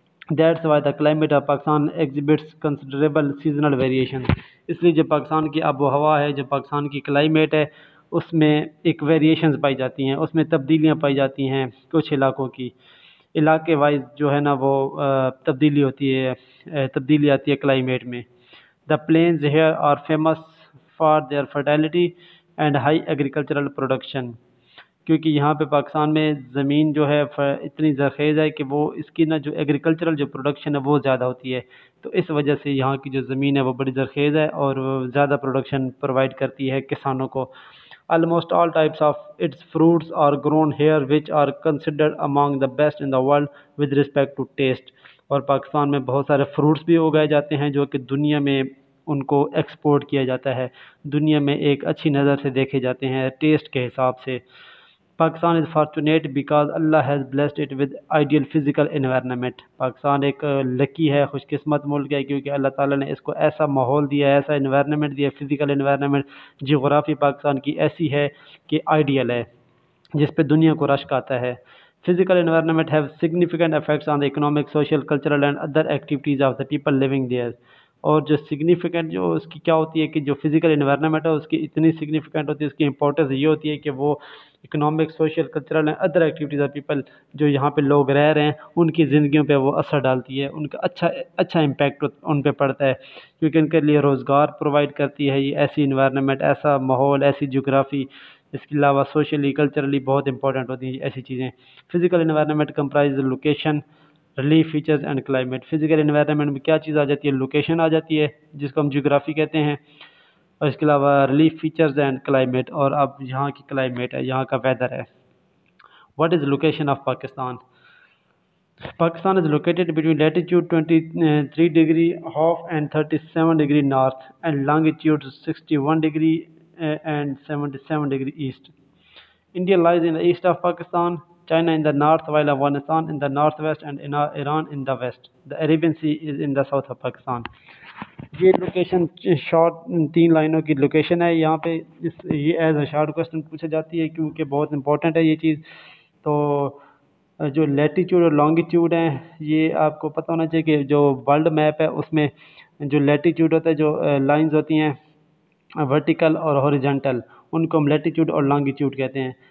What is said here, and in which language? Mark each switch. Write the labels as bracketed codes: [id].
[en] That's why the climate of Pakistan exhibits considerable seasonal variation. [ur] اس لیے جو پاکستان کی آب و ہوا ہے، جو پاکستان کی کلائمیٹ ہے، اس میں ایک ویریشنز پائی جاتی ہیں، اس میں تبدیلیاں پائی جاتی ہیں کچھ علاقوں کی. علاقے وائز جو ہے نا وہ تبدیلی ہوتی ہے، تبدیلی آتی ہے کلائمیٹ میں. [en] The plains here are famous for their fertility and high agricultural production. [ur] کیونکہ یہاں پہ پاکستان میں زمین جو ہے اتنی زرخیز ہے کہ وہ اس کی نا جو ایگریکلچرل جو پروڈکشن ہے وہ زیادہ ہوتی ہے، تو اس وجہ سے یہاں کی جو زمین ہے وہ بڑی زرخیز ہے اور زیادہ پروڈکشن پرووائڈ کرتی ہے کسانوں کو. [en] Almost all types of its fruits are grown here which are considered among the best in the world with respect to taste. [ur] اور پاکستان میں بہت سارے فروٹس بھی اگائے جاتے ہیں جو کہ دنیا میں ان کو ایکسپورٹ کیا جاتا ہے، دنیا میں ایک اچھی نظر سے دیکھے جاتے ہیں ٹیسٹ کے حساب سے. [en] Pakistan is fortunate because Allah has blessed it with ideal physical environment. [ur] Pakistan ایک لکی ہے، خوش قسمت ملک ہے، کیونکہ اللہ تعالیٰ نے اس کو ایسا ماحول دیا ہے، ایسا انوائرنمنٹ دیا ہے، فزیکل انوائرنمنٹ. جغرافی پاکستان کی ایسی ہے کہ آئیڈیل ہے جس پہ دنیا کو رشک آتا ہے. [en] Physical environment have significant effects on the economic, social, cultural and other activities of the people living there. [ur] اور جو سگنیفیکنٹ جو اس کی کیا ہوتی ہے کہ جو فزیکل انوائرنمنٹ ہے اس کی اتنی سگنیفیکنٹ ہوتی ہے، اس کی امپورٹنس یہ ہوتی ہے کہ وہ economic, social, [en] cultural and other activities of people [ur] جو یہاں پہ لوگ رہ رہے ہیں ان کی زندگیوں پہ وہ اثر ڈالتی ہے، ان کا اچھا امپیکٹ ان پہ پڑتا ہے، کیونکہ ان کے لیے روزگار پرووائڈ کرتی ہے یہ ایسی انوائرنمنٹ، ایسا ماحول، ایسی جغرافی. اس کے علاوہ سوشلی، کلچرلی بہت امپورٹنٹ ہوتی ہیں ایسی چیزیں. [en] Physical environment comprise location relief features and climate. [ur] Physical environment میں کیا چیز آ جاتی ہے؟ لوکیشن آ جاتی ہے جس کو ہم جیوگرافی کہتے ہیں، اور اس کے علاوہ ریلیف فیچرز اینڈ کلائمیٹ، اور اب یہاں کی کلائمیٹ ہے، یہاں کا ویدر ہے. [en] What is location of Pakistan? Pakistan is located between latitude 23 degree half and 37 degree north and longitude 61 degree and 77 degree east. India lies in the east of Pakistan, China in the north, while Afghanistan in the northwest and Iran in the west. The Arabian Sea is in the south of Pakistan. [ur] یہ location short 3 لائنوں کی location ہے. یہاں پہ یہ as a short question پوچھا جاتی ہے کیونکہ بہت امپورٹنٹ ہے یہ چیز. تو جو لیٹیچیوڈ اور لانگیچیوڈ ہیں یہ آپ کو پتہ ہونا چاہیے کہ جو ورلڈ میپ ہے اس میں جو لیٹیچیوڈ ہوتا ہے، جو لائنز ہوتی ہیں ورٹیکل اور ہاریزونٹل، ان کو ہم لیٹیچیوڈ اور لانگیچیوڈ کہتے ہیں.